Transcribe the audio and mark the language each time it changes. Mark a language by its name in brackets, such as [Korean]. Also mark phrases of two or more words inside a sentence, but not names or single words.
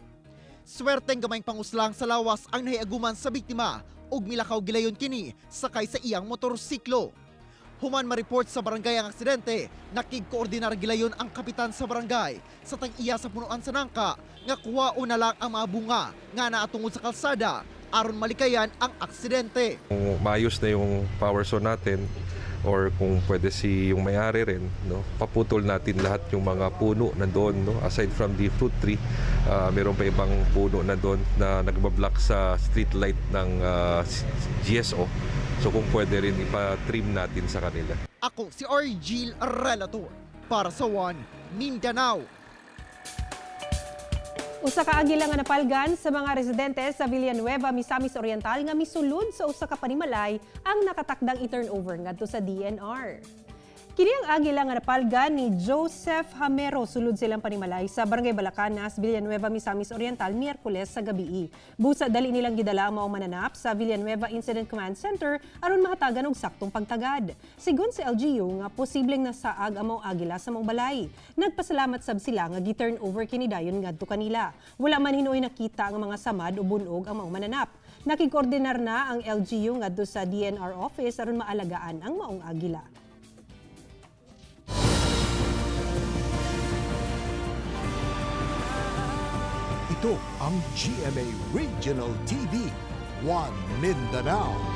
[Cebuano] Swerteng gamayng panguslang sa lawas ang nahiaguman sa biktima ug milakaw gilayon kini sakay sa iyang motorsiklo. Human ma-report sa barangay ang aksidente, nakig-koordinar gilayon ang kapitan sa barangay sa tag-iya sa punuan sa nangka nga kuwao na lang ang mga bunga nga naatungod sa kalsada aron malikayan ang aksidente. [Filipino] Kung maayos na yung [English] power saw [Filipino] natin or kung pwede si yung may-ari rin, no, paputol natin lahat yung mga puno nandoon, [English] no, aside from the fruit tree, [Filipino] meron pa ibang puno nandoon na nagbablock sa [English] street light [Filipino] ng GSO. So kung pwede rin ipa-trim natin sa kanila. [Cebuano] Ako si R. Gil Relator para sa 1 Mindanao. Usa ka agila nga napalgan sa mga residente sa Villanueva, Misamis Oriental nga misulod sa usa ka panimalay ang nakatakdang i-turnover ngadto sa DNR. Kini ang agila nga napalgan ni Joseph Hamero, sulod silang panimalay sa Barangay Balacanas, Villanueva, Misamis Oriental, Miyerkules sa gabi. Busa dali nilang gidala ang mga mananap sa Villanueva Incident Command Center aron mahatagan og saktong pagtagad. Sigon sa LGU nga posibleng nasaag ang mga agila sa mga balay. Nagpasalamat sab sila nga gi-turn over kini dayon ngadto kanila. Wala man hinuoy nakita ang mga samad o bunog ang mga mananap. Nakikoordinar na ang LGU ngadto sa DNR office aron maalagaan ang maong agila. [Filipino] Ito ang GMA Regional TV 1 Mindanao.